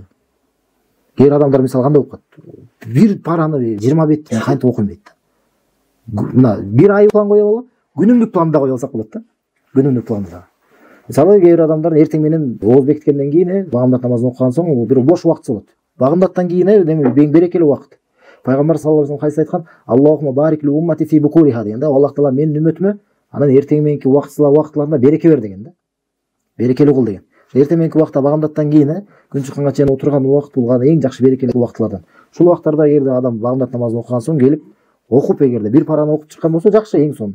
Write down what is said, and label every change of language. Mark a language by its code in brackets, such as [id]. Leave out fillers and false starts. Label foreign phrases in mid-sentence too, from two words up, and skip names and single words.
[ky] Кээ адамдар мисалы кандай болуп калат? Бир параны 20 бетти кантип окуйм дейт да. Мына бир ай план коюп алып, күнүмдүк планды коюп алсак болот да. Күнүмдүк планды да. Мисалы кээ бир адамдар эртең менен ооз бекиткенден кийин багымдат намазын окуган соң бир бош убакыт болот. Багымдаттан кийин эң берекелүү убакыт. Пайгамбар [ar] صلى الله عليه وسلم [ky] кайсы айткан? [ar] اللهم بارك لأمتي في بكورها [ky] деген да. Аллах таала менин үммөтүмө анан эртең мененки убактыларында береке бер деген да. Берекелүү кыл деген. Эртең мененки убакта багымдаттан кийин күн чыкканга чейин отурган убакыт бул эң жакшы берекелүү убактылардан. Ушул убактарда эгерде адам багымдат намазын окуган соң келип окуп, эгерде бир параны окуп чыккан болсо жакшы, эң сонун.